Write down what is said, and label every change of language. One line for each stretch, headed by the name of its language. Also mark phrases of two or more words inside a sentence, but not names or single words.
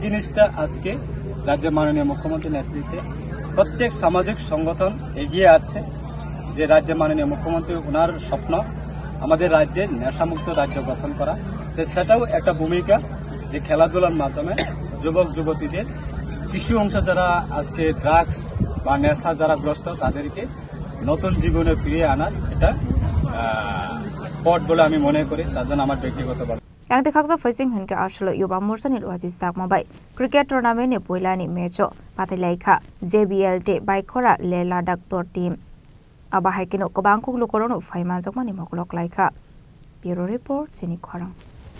Bangla: জিনিসটা আজকে রাজ্যের মাননীয় মুখ্যমন্ত্রীর নেতৃত্বে প্রত্যেক সামাজিক সংগঠন এগিয়ে আছে যে রাজ্যের মাননীয় মুখ্যমন্ত্রী ওনার স্বপ্ন আমাদের রাজ্যে নেশামুক্ত রাজ্য গঠন করা সেটাও একটা ভূমিকা যে খেলাধুলার মাধ্যমে যুবক যুবতীদের কিছু অংশ যারা আজকে ড্রাগস বা নেশা যারা গ্রস্ত তাদেরকে নতুন জীবনে ফিরিয়ে আনার এটা পথ বলে আমি মনে করি তার জন্য আমার ব্যক্তিগত
Kok Borok: Yang dikhaksa facing hunke ashlo Yuba Morsa Nilwaji Sakmabai
English: cricket tournament
Kok Borok: ni poilani mecho patilai kha JBL te Baikora le Ladakh tor team abahai kino kobang kuk lukorong faima jokmani moklok laika.
English: Bureau Report, Chini Khwarang.